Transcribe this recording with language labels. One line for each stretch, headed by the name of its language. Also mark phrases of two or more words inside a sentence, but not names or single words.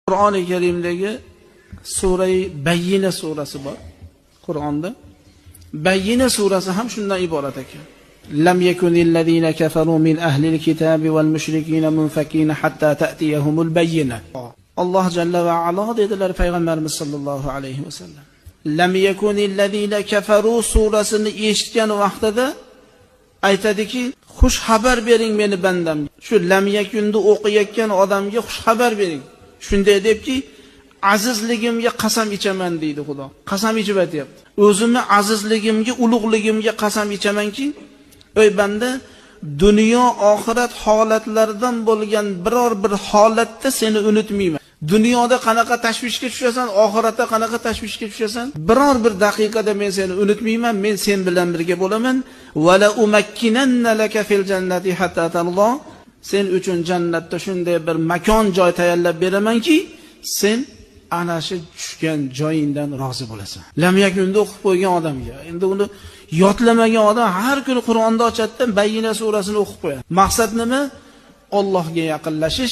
Uzbek: Qur'oni Karimdagi Sura-i Bayyina surasi bor. Qur'onda Bayyina surasi ham shundan iborat ekan.
Arabic: لم يكن الذين كفروا من أهل الكتاب والمشركين منفكين حتى تأتيهم البينة.
Uzbek: Alloh
Arabic: جل وعلا
Uzbek: dedilar payg'ambarimiz
Arabic: صلى الله عليه وسلم. لم يكن الذين كفروا
Uzbek: surasini eshitgan vaqtida aytadiki, xush xabar bering meni bandam. Shu lam yakunda o'qiyotgan odamga xush xabar bering. Shunday debki, azizligimga qasam ichaman deydi Xudo. Qasam ichib aytayapti. O'zimni azizligimga, ulug'ligimga qasam ichamanki, ey banda, dunyo oxirat holatlaridan bo'lgan biror bir holatda seni unutmayman. Dunyoda qanaqa tashvishga tushasan, oxiratda qanaqa tashvishga tushasan, biror bir daqiqada men seni unutmayman, men sen bilan birga bo'laman.
Arabic: ولأمكنن لك في الجنة حتى ترضى.
Uzbek: Sen uchun jannatda shunday bir makon joy tayyorlab beramanki, sen ana shu tushgan joyingdan rozi bo'lasan. Lam yakunda o'qib qo'ygan odamga, endi uni yodlamagan odam har kuni Qur'onda ochadi, Bayyina surasini o'qib qo'yadi. Maqsad nima? Allohga yaqinlashish.